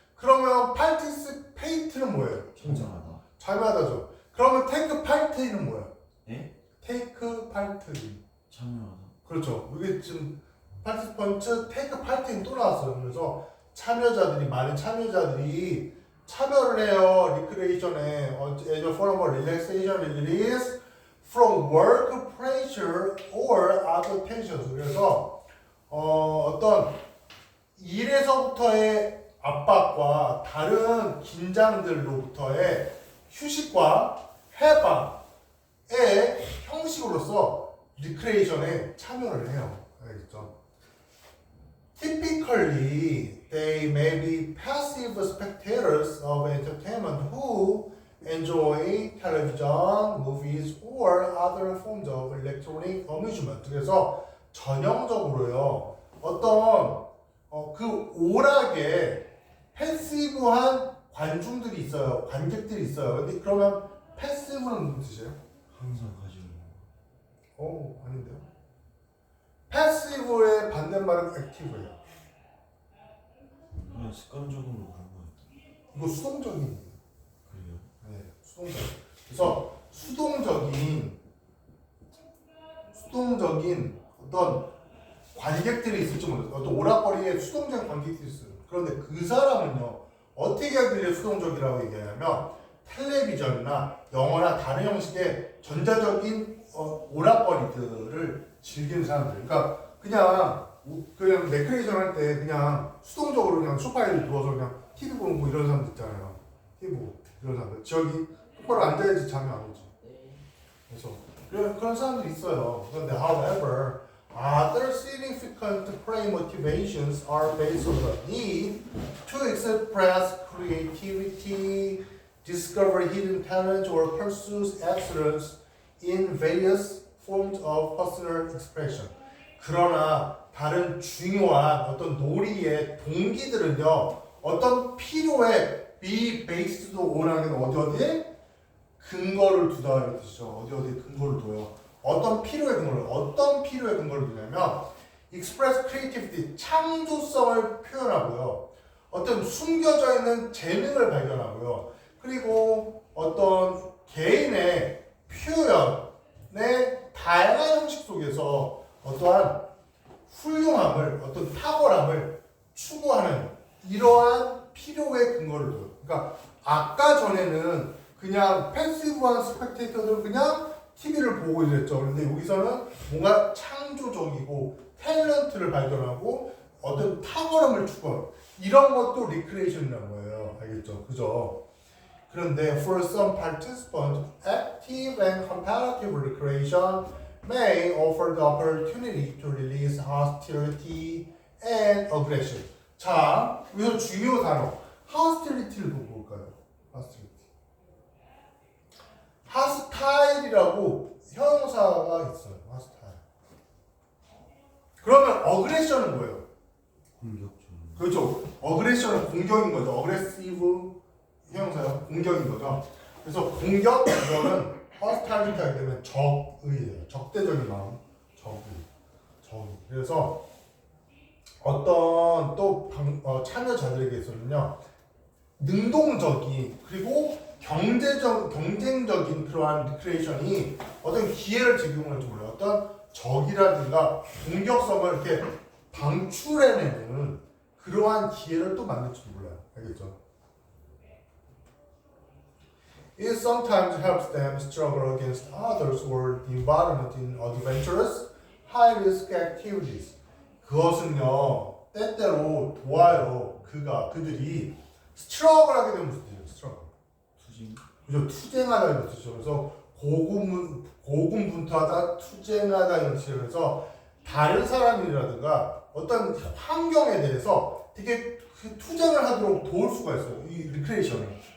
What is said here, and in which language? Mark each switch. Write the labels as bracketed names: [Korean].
[Korean] 그러면 participate는 뭐예요? 참여하다. 참여하다죠. 그러면 take part는 뭐예요? 예? take part. 참여하다. 그렇죠. 이게 지금 participant, take part는 또 나왔어요. 그래서 참여자들이, 많은 참여자들이 참여를 해요. 리크레이션에 [English] as a form of relaxation release from work pressure or other tensions. [Korean] 그래서 어떤 일에서부터의 압박과 다른 긴장들로부터의 휴식과 해방의 형식으로서 리크레이션에 참여를 해요. 알겠죠? [English] Typically, they may be passive spectators of entertainment who enjoy television, movies, or other forms of electronic amusement. [Korean] 그래서 전형적으로요, 어떤 그 오락에 패시브한 관중들이 있어요. 관객들이 있어요. 근데 그러면 패시브는 무슨 뜻이에요? 항상 가지고 아닌데요. 패시브의 반대말은 액티브예요. 그냥 습관적으로 그런 거 같아요. 이거 수동적인. 그래요? 네, 수동적. 그래서 수동적인 어떤 관객들이 있을지 모르겠어요. 어떤 오락거리에 수동적인 관객들이 있어요. 그런데 그 사람은요, 어떻게 하길래 수동적이라고 얘기하냐면 텔레비전이나 영화나 다른 형식의 전자적인 오락거리들을 즐기는 사람들. 그러니까 그냥 레크레이션 할 때 그냥 수동적으로 그냥 소파에 누워서 그냥 TV 보는 거 이런 사람들 있잖아요. TV 보고 이런 사람들. 저기 똑바로 앉아야지 잠이 안 오지. 그래서 그런 사람들이 있어요. 그런데 [English] however, other significant play motivations are based on the need to express creativity, discover hidden talent, or pursue excellence in various forms of personal expression. [Korean] 그러나 다른 중요한 어떤 놀이의 동기들은요, 어떤 필요에 be based on하는 어디에 근거를 두다 이런 뜻이죠. 어디에 근거를 둬요. 어떤 필요의 근거를 두냐면 [English] express creativity, [Korean] 창조성을 표현하고요. 어떤 숨겨져 있는 재능을 발견하고요. 그리고 어떤 개인의 표현의 다양한 형식 속에서 어떠한 훌륭함을, 어떤 탁월함을 추구하는 이러한 필요의 근거를 둬요. 그러니까 아까 전에는 그냥 패시브한 스펙테이터들은 그냥 TV를 보고 이랬죠. 그런데 여기서는 뭔가 창조적이고 탤런트를 발견하고 어떤 탁월함을 추구하는 이런 것도 리크레이션이라는 거예요. 알겠죠? 그죠? 그런데 [English] for some participants, active and comparative recreation may offer the opportunity to release hostility and aggression. [Korean] 자, 여기서 중요 단어 hostility를 보고 볼까요? hostility. hostility라고 형용사가 있어요. hostile. 그러면 aggression은 뭐예요? 공격적. 그렇죠. aggression은 공격인 거죠. aggressive 형용사요. 공격인 거죠. 그래서 공격 이거는 hostility 하게 되면 적의예요. 적대적인 마음. 적의. 그래서 어떤 또 참여자들에게서는요, 능동적인 그리고 경쟁적인 그러한 리크레이션이 어떤 기회를 제공할지 몰라요. 어떤 적이라든가 공격성을 이렇게 방출해내는 그러한 기회를 또 만들지도 몰라요. 알겠죠? [English] It sometimes helps them struggle against others or the environment in adventurous, high-risk activities. [Korean] 그것은요, 때때로 도와요. 그들이 스트러글 하게 되면 무슨 뜻이에요? 스트러글. 투쟁. 그죠? 투쟁하다는 뜻이죠. 그래서 고군분투하다, 투쟁하다 이런 뜻이에요. 그래서 다른 사람이라든가 어떤 환경에 대해서 되게 투쟁을 하도록 도울 수가 있어요. 이 리크레이션을.